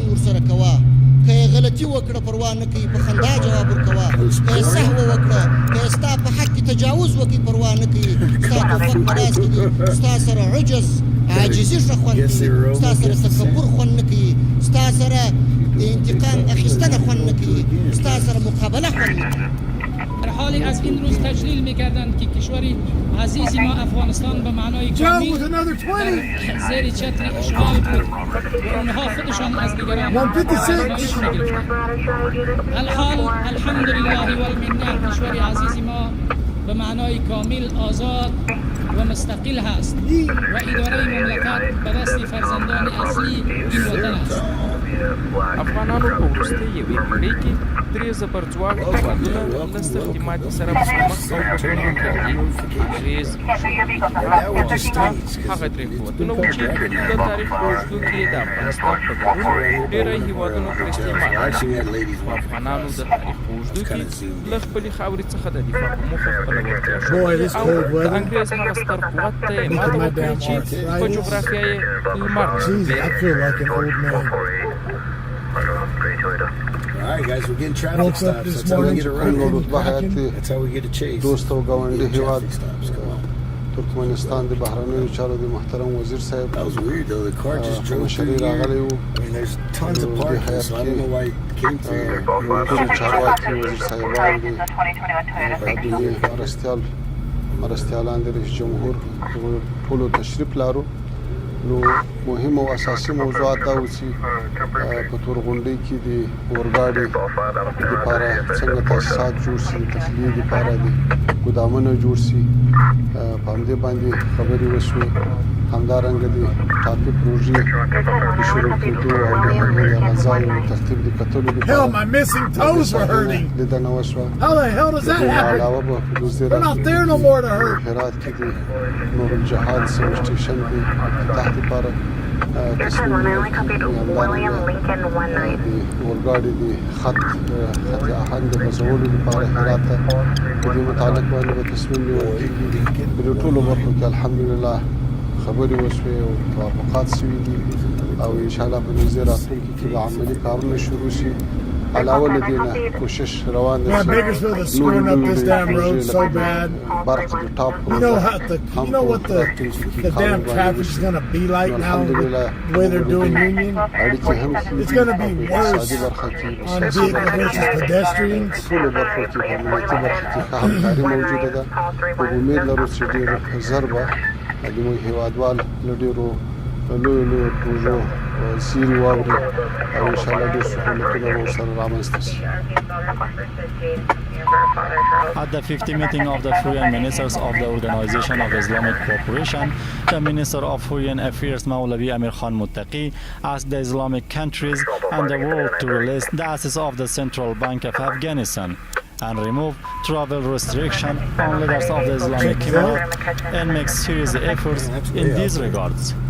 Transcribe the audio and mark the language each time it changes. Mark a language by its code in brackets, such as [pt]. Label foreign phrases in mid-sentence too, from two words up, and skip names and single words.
[ps] ورسره کوه که یې غلطي وکړه پروا نه کوي په خندا جواب ورکوه که یې سهوه وکړه که یې ستا په حق کې تجاوز وکړي پروا نه کوي ستا توفق په لاس کې دي ستا سره عجز عاجزي ښه خوند کوي ستا سره تکبر خوند نه کوي ستا سره انتقام اخیستنه خوند نه کوي ستا سره مقابله خوند نه کوي. [fa] در حالی از این روز تجلیل می‌کردند که کشوری عزیز ما افغانستان به معنای کامل زیر چتر اشغال بود و آنها خودشان از دیگران الحال [ar] الحمدلله و المنه [fa] کشوری عزیز ما به معنای کامل آزاد و مستقل هست و اداره مملکت به دست فرزندان اصلی این وطن است. [ps] افغانانو په وروستۍ یوې پېړۍ کې درې زبرځواک هېوادونه له سختې ماتې سره مخامخ او بدلون کړي دي. انګریز، شوروي او پاکستان هغه درې قوتونه وو چې د تاریخ په اوږدو کې د افغانستان په ګډون ډېری هېوادونو christi ماته خو افغانانو د تاریخ په اوږدو کې له خپلې خاورې څخه د دفاع په موخه خپله وړتیا ښودلې او د انګریز هغه ستر قوت ته یې ماته ورکړې چې په جغرافیه یې لمر [en] All right, guys, we're getting traffic stops. That's how we get around. That's how we get a chase. [ps] دوست او ګاونډي هیواد ترکمنستان د بهرنیو چارو د محترم وزیر صاحب [en] That was weird though. The car just drove through here. [ps] راغلی وو. [en] I mean, there's tons of parking, so I don't know why it came through here. [ps] ټول چارواکي وزیر صاحبان دي مرستیالان د رئیس جمهور ټولو تشریف لارو. نو مهم او اساسي موضوعات دا و چې په تورغونډۍ کې د اورګاډي لپاره څنګه تاسیسات جوړ شي د تخلیې لپاره د ګودامونه جوړ شي په همدې باندې خبرې وشوې همدارنګه د ټاپي پروژې د شروع کېدو او د هغې د غذایو ترتیب د کتلو [en] Hell, my missing toes were hurting. [ps] لیدنه وشوه. [en] How the hell does that happen? [ps] علاوه به په وزارت [en] They're not there no more to hurt. [ps] هرات کې د نور الجهاد سب سټیشن د افتتاح لپاره تصمیم همدارنګه د اورګاډي د خط آهنګ د غځولو لپاره هرات ته په دې متعلق باندې به تصمیم نیول کېږي. په دې ټولو برخو کې الحمدلله خبرې وشوې او توافقات شوي دي او انشاءالله په نږدې راتلونکي کې به عملي کارونه شروع شي. علاوه له دې نه کوشش روان دی. [en] Bakersfield is screwing up this damn road so bad. You know what the damn traffic is going to be like now with the way they're doing Union? It's going to be worse on vehicle versus pedestrians. [ps] امید لرو چې ډېر ژر به زموږ هېوادوال له ډېرو لویو پروژو سیري واوري او انشاءالله ډېر سهولتونه به ورسره رامنځته شي. [en] At the 50th meeting of the Foreign Ministers of the Organization of Islamic Cooperation, the Minister of Foreign Affairs Maulavi Amir Khan Muttaqi asked the Islamic countries and the world to release the assets of the Central Bank of Afghanistan and remove travel restriction on leaders of the Islamic Emirate and make serious efforts in these regards.